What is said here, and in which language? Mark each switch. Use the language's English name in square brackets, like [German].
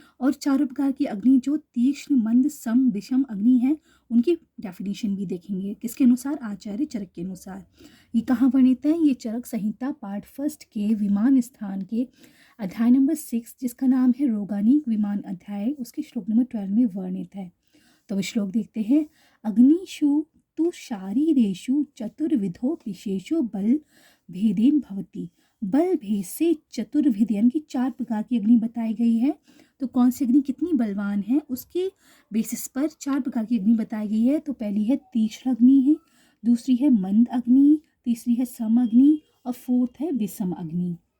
[Hindi] और चारों प्रकार की अग्नि जो तीक्ष्ण मंद सम विषम अग्नि है उनकी डेफिनेशन भी देखेंगे। किसके अनुसार? आचार्य चरक के अनुसार। ये कहाँ वर्णित है? ये चरक संहिता पार्ट फर्स्ट के विमान स्थान के अध्याय नंबर 6 जिसका नाम है रोगानिक विमान अध्याय, उसके श्लोक नंबर 12 में वर्णित है। तो वो श्लोक देखते हैं। [Sanskrit] अग्निषु तु शारीरेषु चतुर्विधो विशेषो बल भेदेन भवति। [Hindi] बल भेद से चतुर्विध यानी कि चार प्रकार की अग्नि बताई गई है। तो कौन सी अग्नि कितनी बलवान है उसके बेसिस पर चार प्रकार की अग्नि बताई गई है। तो पहली है तीक्ष्ण अग्नि है, दूसरी है मंद अग्नि, तीसरी है सम अग्नि और फोर्थ है विषम अग्नि।